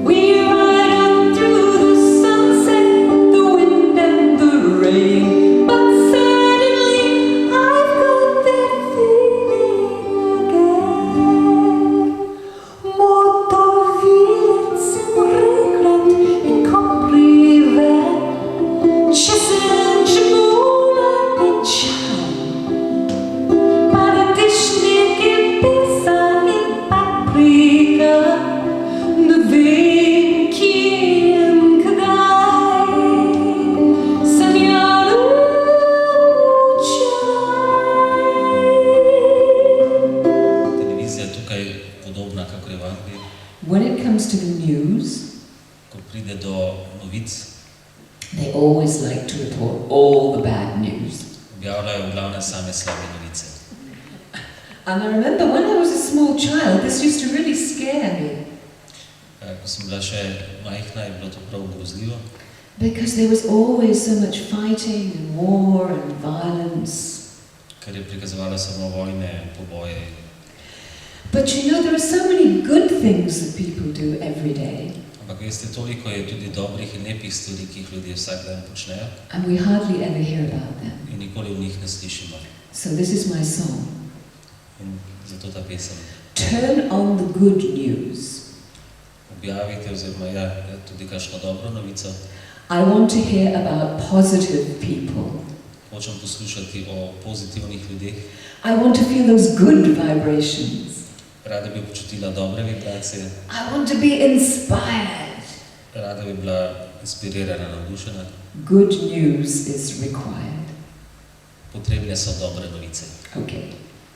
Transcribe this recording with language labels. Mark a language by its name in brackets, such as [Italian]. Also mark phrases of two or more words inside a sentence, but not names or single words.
[English] We ride up through the sunset, the wind and the rain, but suddenly I've got that feeling again. [Slovenian] Motovilec sem regrat in compriven, česen, čebula in čaj, paradižnik in pesa in paprika, ne vem, kje in kdaj sem jo Televizija je tukaj podobna, kakor je v Angliji. [English] When it comes to the news, [Slovenian] Ko pride do novic, [English] they always like to report all the bad news. [Slovenian] objavljajo v glavne same slabe novice. [English] And I remember when I was a small child, this used to really scare me, [Slovenian] Ko sem bila še majhna, je bilo to prav grozljivo, [English] because there was always so much fighting and war and violence. [Slovenian] ker je prikazovalo samo vojne, poboje. [English] But you know, there are so many good things that people do every day, [Slovenian] Ampak veste, toliko je tudi dobrih in lepih stvari, ki jih ljudje vsak dan počnejo [English] and we hardly ever hear about them. [Slovenian] in nikoli v njih ne slišimo. [English] So this is my song. [Slovenian] In zato ta pesem. [English] Turn on the good news. [Slovenian] Objavite oziroma tudi kakšno dobro novico. [English] I want to hear about positive people. [Slovenian] Hočem poslušati o pozitivnih ljudeh. [English] I want to feel those good vibrations. [Slovenian] Rada bi počutila dobre vibracije. [English] I want to be inspired. [Slovenian] Rada bi bila inspirirana, navdušena. [English] Good news is required. [Slovenian] Potrebne so dobre novice. Okay.